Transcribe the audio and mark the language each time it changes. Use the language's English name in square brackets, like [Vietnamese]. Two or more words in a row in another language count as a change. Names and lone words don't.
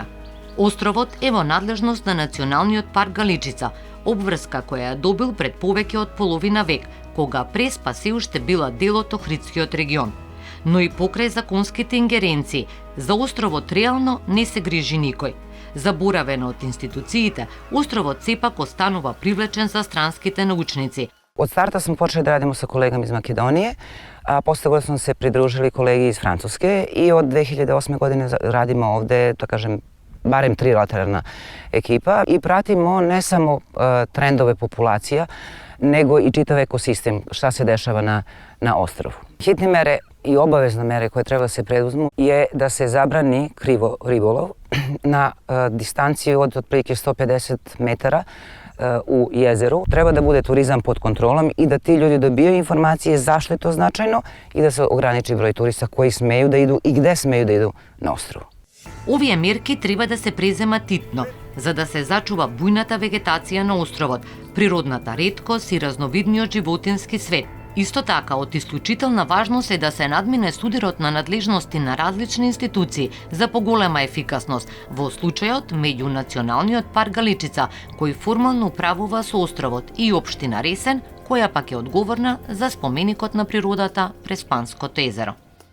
[Macedonian] Островот е во надлежност на Националниот парк Галичица, обврска која ја добил пред повеќе од половина век, кога Преспа се уште била дел од Охридскиот регион. Но и покрај законските ингеренции, за островот реално не се грижи никој. Заборавен од институциите, островот сепак останува привлечен за странските научници. [Serbian] Од старта сме почели да радимо со колегами из Македонije, a posle toga smo se pridružili kolegi iz Francuske i od 2008. godine radimo ovde, da kažem, barem trilateralna ekipa i pratimo ne samo trendove populacija, nego i čitav ekosistem, šta se dešava na ostrovu. Hitne mere i obavezne mere koje treba da se preduzmu je da se zabrani krivo ribolov na distanciju od otprilike 150 metara u jezeru. Treba da bude turizam pod kontrolom i da ti ljudi dobijaju informacije zašto je to značajno i da se ograniči broj turista koji smeju da idu i gde smeju da idu na ostrovu. [Macedonian] Овие мерки треба да се преземат итно, за да се зачува бујната вегетација на островот, природната реткост и разновидниот животински свет. Исто така, од исклучителна важност е да се надмине судирот на надлежности на различни институции за поголема ефикасност, во случајот меѓу Националниот парк Галичица, кој формално управува со островот, и општина Ресен, која пак е одговорна за споменикот на природата Преспанското езеро.